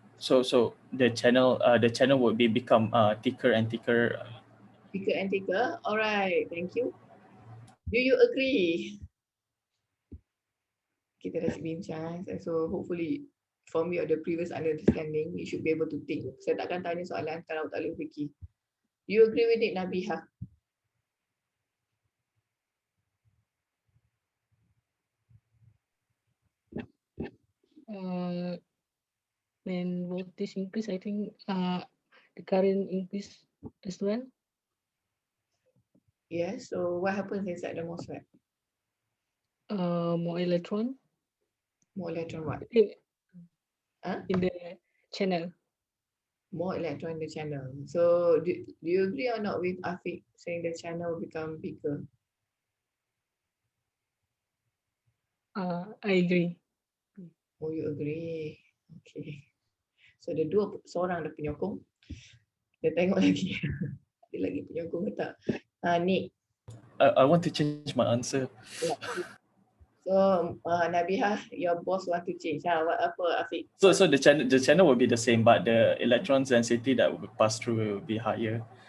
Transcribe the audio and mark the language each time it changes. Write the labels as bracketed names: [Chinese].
[English] So the channel would become thicker and thicker. thicker and thicker. All right. Thank you. Do you agree? [Malay] Kita dah bincang. [English] So hopefully from your the previous understanding, you should be able to think. [Malay] Saya takkan tanya soalan kalau tak boleh fikir. [English] Do you agree with it, Nabiha? When voltage increase, I think the current increase as well. Yes. So what happens inside the MOSFET? More electron More electron what? Huh? in the channel. More electron in the channel. So do you agree or not with Afiq saying the channel will become bigger? I agree. Oh, you agree. Okay. [Malay] So ada seorang ada penyokong. Kita tengok lagi. Ada lagi penyokong ke tak? Nick. [English] I want to change my answer. So Nabiha, your boss want to change. [Malay] Apa Afiq? [English] So the channel will be the same, but the electron density that will pass through will be higher.